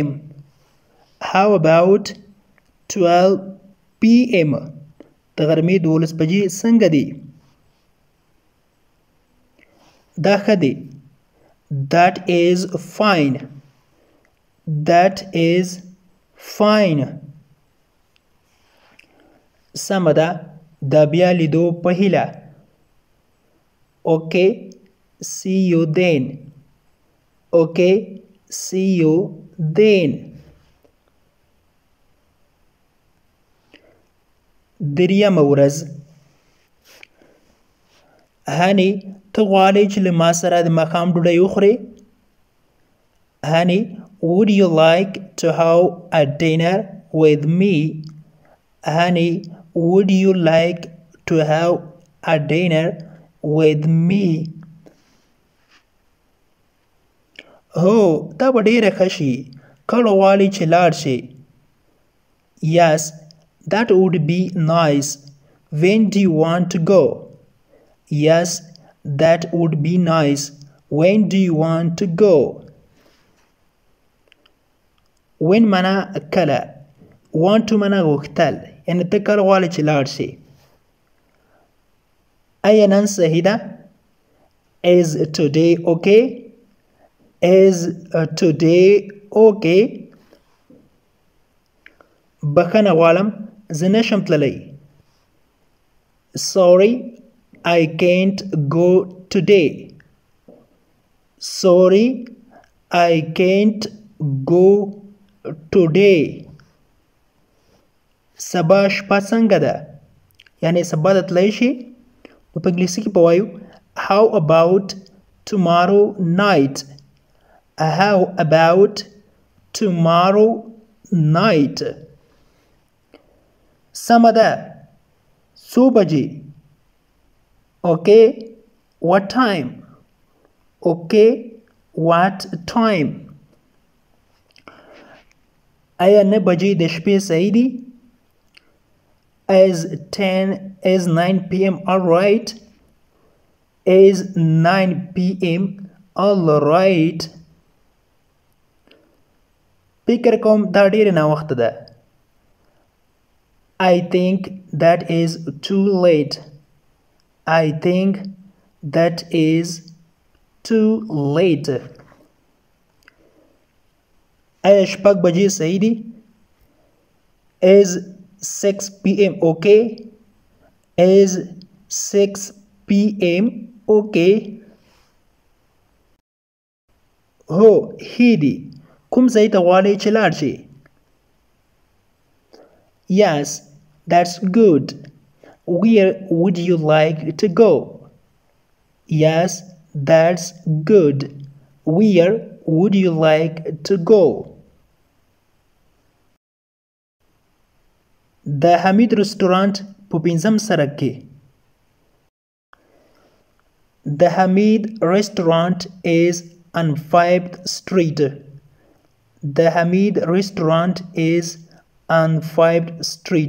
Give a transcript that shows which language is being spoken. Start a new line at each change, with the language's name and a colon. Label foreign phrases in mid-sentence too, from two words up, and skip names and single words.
English: How about 12 p.m.?
Pashto: د غرمې 12 بجې څنګه دي؟ دا ښه دی.
English: That is fine. That is fine.
Pashto: سمه ده د بیا لیدو په هیله.
English: Okay, see you then. Okay, see you then.
Pashto: درېیمه ورځ. هاني ته غواړې چې له ما سره د ماښام ډوډۍ وخورې؟
English: Honey, would you like to have a dinner with me? Honey, would you like to have a dinner with me?
Pashto: هو دا به ډېره ښه شي. کله غواړې چې لاړ شې؟
English: Yes, that would be nice. When do you want to go? Yes, that would be nice. When do you want to go? when
Pashto: معنا کله.
English: want to
Pashto: معنا غوښتل یعنی ته کله غواړې چې لاړ شې. آیا نن صحیح ده؟
English: Is today okay? Is today okay?
Pashto: بخښنه غواړم زه نشم تللی.
English: Sorry, I can't go today. Sorry, I can't go today.
Pashto: سبا شپه څنګه ده؟ یعنی سبا ته تللی شي؟ نو په انګلیسي کې به وایو
English: How about tomorrow night? How about tomorrow night?
Pashto: سمه ده. څو بجې؟
English: Okay, what time? Okay, what time?
Pashto: آیا 9 بجې د شپې صحیح دي؟
English: Is 9 p.m. all right? Is 9 p.m. all right?
Pashto: فکر کوم دا ډېره ناوخته ده.
English: I think that is too late. I think that is too late.
Pashto: آیا شپږ بجې صحیح دي؟
English: Is 6 p.m. okay? Is 6 p.m. okay?
Pashto: هو ښې دي. کوم ځای ته غواړې چې لاړ شې؟
English: Yes, that's good. Where would you like to go? Yes, that's good. Where would you like to go?
Pashto: د حمید رستورانت په 5م سړک کې.
English: The Hamid restaurant is on 5th Street. The Hamid restaurant is on 5th Street.